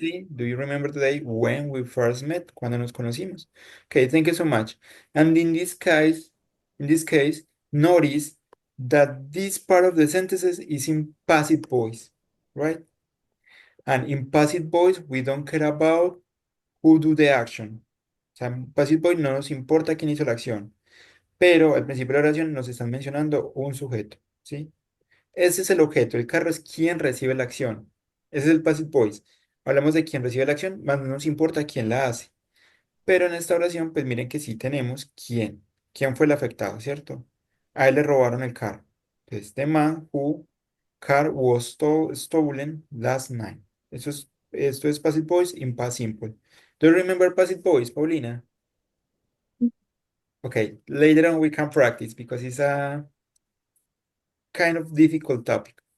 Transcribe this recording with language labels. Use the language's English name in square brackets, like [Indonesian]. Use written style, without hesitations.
[English] case, do you remember the day when we first met? [Spanish] Cuando nos conocimos? [English] Okay, thank you so much. And in this case, notice that this part of the sentences is in passive voice, right? And in passive voice, we don't care about who do the action. [Spanish] O sea, en passive voice no nos importa quién hizo la acción, pero al principio de la oración nos están mencionando un sujeto, ¿sí? Ese es el objeto, el carro es quien recibe la acción. Ese es el passive voice. Hablamos de quién recibe la acción, más no nos importa quién la hace. Pero en esta oración, pues miren que sí tenemos quién. ¿Quién fue el afectado, cierto? A él le robaron el carro. [English] Entonces, the man who car was stolen last night. [Spanish] Esto es [English] passive voice in past simple. Do you remember passive voice, Paulina? Okay, later on we can practice because it's a kind of difficult topic.